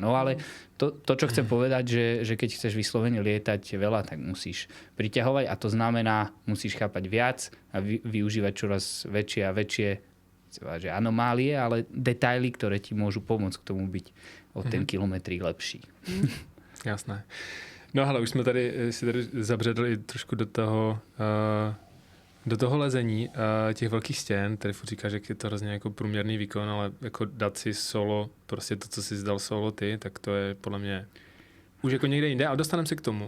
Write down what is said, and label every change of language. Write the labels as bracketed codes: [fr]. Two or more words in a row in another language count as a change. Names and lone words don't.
[sk] No ale to čo chcem povedať, že keď chceš vyslovene lietať veľa, tak musíš priťahovať a to znamená, musíš chápať viac a využívať čoraz väčšie a väčšie že anomálie, ale detaily, ktoré ti môžu pomôcť k tomu byť o ten kilometrík lepší. Jasné. [cs] No ale už jsme si tady zabředli trošku do toho lezení těch velkých stěn, tady furt říkáš, že je to hrozně jako průměrný výkon, ale jako dát si solo, prostě to, co si zdal solo ty, tak to je podle mě už jako někde jinde, ale dostaneme se k tomu.